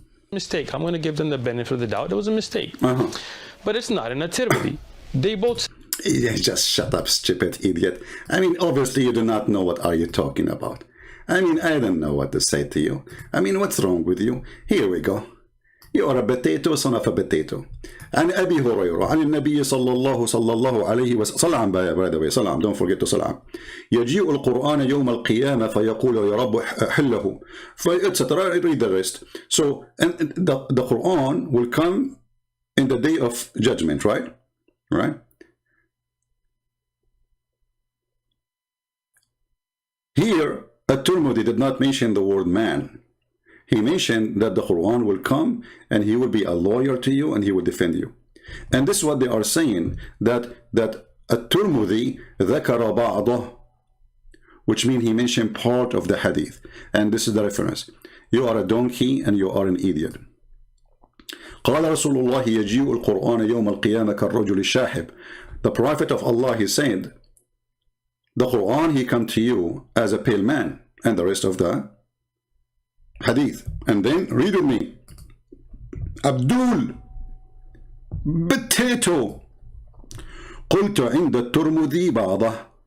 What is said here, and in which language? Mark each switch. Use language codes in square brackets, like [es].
[en] Mistake. I'm going to give them the benefit of the doubt. It was a mistake. But it's not in a Tirmidhi. They both... Yeah, just shut up, stupid idiot. I mean, obviously you do not know what are you talking about. I mean, I don't know what to say to you. I mean, what's wrong with you? Here we go. You are a potato, son of a potato. [ar] عن أبي هريرة عن النبي صلى الله عليه وسلم صلى [en] by the way [ar] صلى don't forget to صلى يجيء القرآن يوم القيامة فيقول يا رب حله etc. [en] Read the rest. So and the Quran will come in the day of judgment, right? Here At-Tirmidhi did not mention the word man. He mentioned that the Quran will come and he will be a lawyer to you and he will defend you. And this is what they are saying, that At-Tirmidhi [ar] ذكر بعضه, [en] which means he mentioned part of the hadith. And this is the reference. You are a donkey and you are an idiot. [ar] قال رسول الله يجيء القرآن يوم القيامة كالرجل الشاحب. [en] The Prophet of Allah, he said, the Quran, he come to you as a pale man, and the rest of the hadith. And then read with me. [ar] Abdul potato قلت عند الترمذي بعضه.